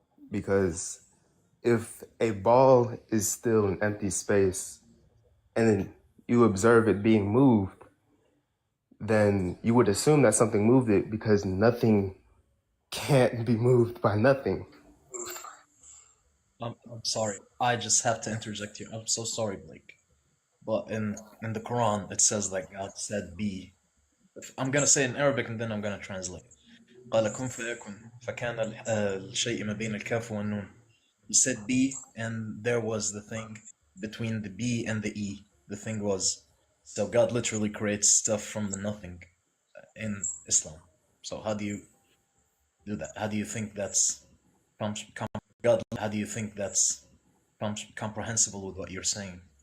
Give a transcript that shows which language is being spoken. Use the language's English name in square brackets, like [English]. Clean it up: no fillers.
[English] Because if a ball is still an empty space and then you observe it being moved, then you would assume that something moved it, because nothing can't be moved by nothing. I'm sorry. I just have to interject here. I'm so sorry, Blake. But in the Quran, it says that God said be, I'm gonna say it in Arabic and then I'm gonna translate. [Arabic] قال كن فيكن فكان الشيء ما بين الكاف والنون. [English] You said B and there was the thing between the B and the E. The thing was, so God literally creates stuff from the nothing in Islam. So how do you do that? How do you think that's God? How do you think that's comprehensible with what you're saying?